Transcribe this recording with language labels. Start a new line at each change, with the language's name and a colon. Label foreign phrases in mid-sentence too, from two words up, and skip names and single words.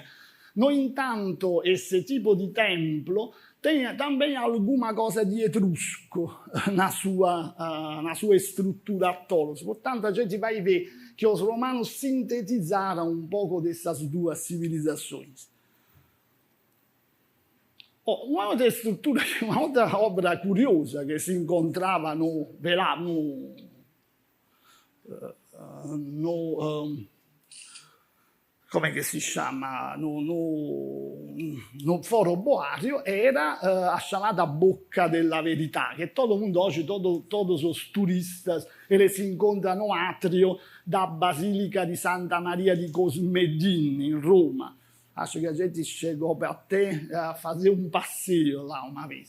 Portuguese: No entanto, esse tipo de templo tem também alguma coisa de etrusco na sua estrutura tolos. Portanto, a gente vai ver que os romanos sintetizaram um pouco dessas duas civilizações. Uma outra estrutura, uma outra obra curiosa que se encontrava
Italian: come che si chiama,
Portuguese: no Foro Boario, era a chamada Boca della Verità, que todo mundo hoje, todos os turistas, eles encontram no átrio da Basílica di Santa Maria di Cosmedin, em Roma. Acho que a gente chegou até a fazer um passeio lá uma vez.